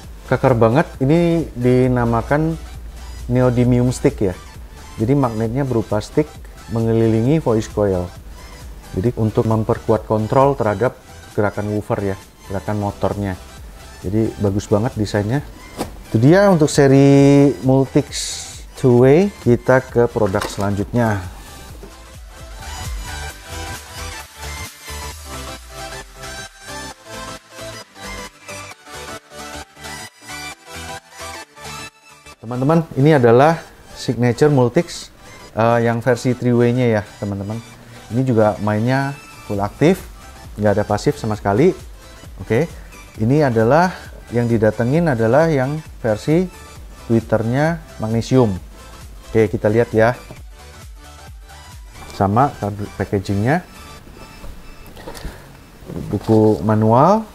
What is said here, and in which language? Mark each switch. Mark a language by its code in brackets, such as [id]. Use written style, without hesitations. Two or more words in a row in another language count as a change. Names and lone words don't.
[id] Kekar banget, ini dinamakan [en] neodymium stick [id] ya. Jadi magnetnya berupa stick mengelilingi [en] voice coil. [id] Jadi untuk memperkuat kontrol terhadap gerakan woofer ya, gerakan motornya. Jadi bagus banget desainnya. Itu dia untuk seri Multics two-way. Kita ke produk selanjutnya. Teman-teman, ini adalah signature Multics yang versi three-way-nya ya teman-teman. Ini juga mainnya full aktif, nggak ada pasif sama sekali. Oke, ini adalah yang didatengin adalah yang versi tweeternya magnesium. Oke, kita lihat ya. Sama packagingnya, buku manual.